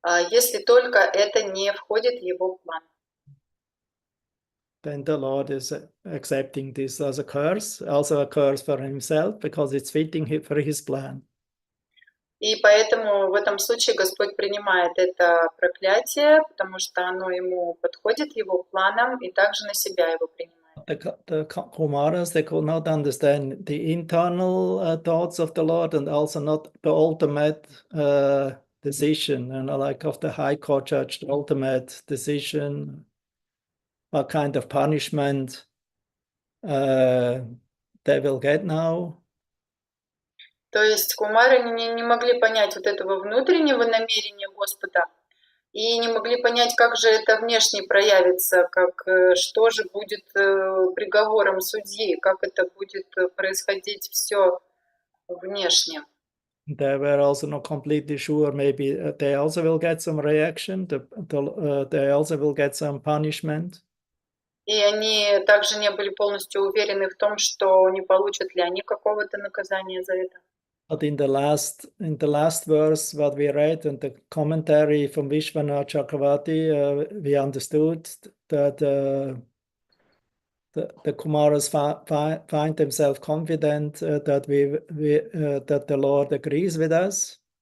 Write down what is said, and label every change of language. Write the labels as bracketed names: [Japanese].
[Russian] Если только это не входит в его план. [English] Then the Lord is accepting this as a curse, also a curse for himself, because it's fitting for his plan. [Russian] И поэтому в этом случае Господь принимает это проклятие, потому что оно ему подходит, его планам, и также на себя его принимает. [English] The Kumaras, they could not understand the internal thoughts of the Lord and also not the ultimate decision, and like of the High Court judge, the ultimate decision, what kind of punishment they will get now. [Russian] То есть кумары не могли понять вот этого внутреннего намерения Господа и не могли понять, как же это внешне проявится, как, что же будет приговором судьи, как это будет происходить все внешне. [English] They were also not completely sure, maybe they also will get some reaction, they also will get some punishment. [Russian] И они также не были полностью уверены в том, что не получат ли они какого-то наказания за это. [English] But in the last verse, what we read in the commentary from Vishwanath Chakravarti, we understood that the Kumaras find themselves confident that that the Lord agrees with us.